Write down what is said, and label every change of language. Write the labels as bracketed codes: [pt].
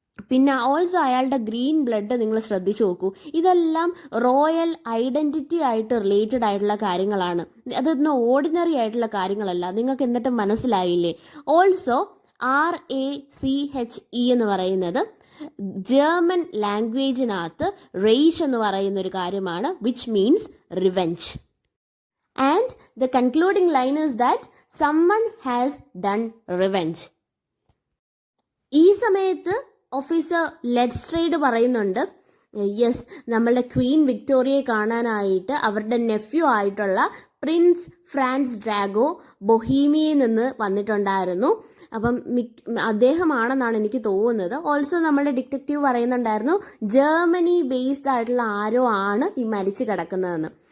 [ml] പിന്നെ ഓൾസോ അയാളുടെ green blood നിങ്ങൾ ശ്രദ്ധിച്ചു നോക്കൂ, ഇതെല്ലാം റോയൽ ഐഡൻറ്റിറ്റി ആയിട്ട് റിലേറ്റഡ് ആയിട്ടുള്ള കാര്യങ്ങളാണ്, അതൊന്നും ഓർഡിനറി ആയിട്ടുള്ള കാര്യങ്ങളല്ല. നിങ്ങൾക്ക് എന്നിട്ട് മനസ്സിലായില്ലേ? ഓൾസോ RACHE എന്ന് പറയുന്നത് ജർമ്മൻ ലാംഗ്വേജിനകത്ത് റേഷ് എന്ന് പറയുന്ന ഒരു കാര്യമാണ്, [en] Which means revenge. And the concluding line is that someone has done revenge. [ml] ഈ സമയത്ത് ഓഫീസർ ലെഡ്സ്ട്രേഡ് പറയുന്നുണ്ട്, യെസ്, നമ്മളുടെ ക്വീൻ വിക്ടോറിയയെ കാണാനായിട്ട് അവരുടെ നെഫ്യൂ ആയിട്ടുള്ള പ്രിൻസ് ഫ്രാൻസ് ഡ്രാഗോ ബൊഹീമിയയിൽ നിന്ന് വന്നിട്ടുണ്ടായിരുന്നു. അപ്പം അദ്ദേഹമാണെന്നാണ് എനിക്ക് തോന്നുന്നത്. ഓൾസോ നമ്മളുടെ ഡിറ്റക്റ്റീവ് പറയുന്നുണ്ടായിരുന്നു, ജർമ്മനി ബേസ്ഡ് ആയിട്ടുള്ള ആരോ ആണ് ഈ മരിച്ചു കിടക്കുന്നതെന്ന്.